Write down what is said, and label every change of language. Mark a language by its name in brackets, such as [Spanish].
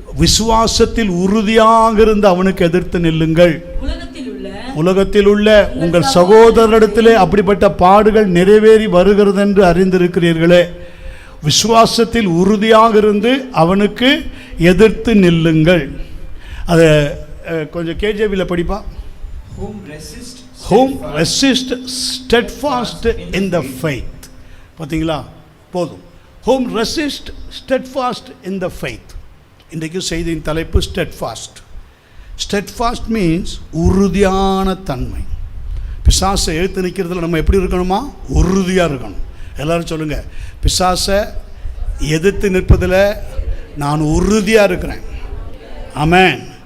[Tamil] விசுவாசத்தில் உறுதியாக இருந்து அவனுக்கு எதிர்த்து நில்லுங்கள். உலகத்தில் உள்ள உங்கள் சகோதரரிடத்திலே அப்படிப்பட்ட பாடுகள் நிறைவேறி வருகிறது என்று அறிந்திருக்கிறீர்களே. விசுவாசத்தில் உறுதியாக இருந்து அவனுக்கு எதிர்த்து நில்லுங்கள். அதை கொஞ்சம் கேஜேவியில் படிப்பா. [English] Whom resist steadfast in the faith. [Tamil] பார்த்தீங்களா? போதும். [English] Whom resist steadfast in the faith. [Tamil] இன்றைக்கு செய்தியின் தலைப்பு steadfast. [English] Steadfast means [Tamil] உறுதியான தன்மை. பிசாசை எழுத்து நிற்கிறதுல நம்ம எப்படி இருக்கணுமா? உறுதியாக இருக்கணும். எல்லாரும் சொல்லுங்கள், பிசாசை எதிர்த்து நிற்பதில் நான் உறுதியாக இருக்கிறேன். ஆமென்.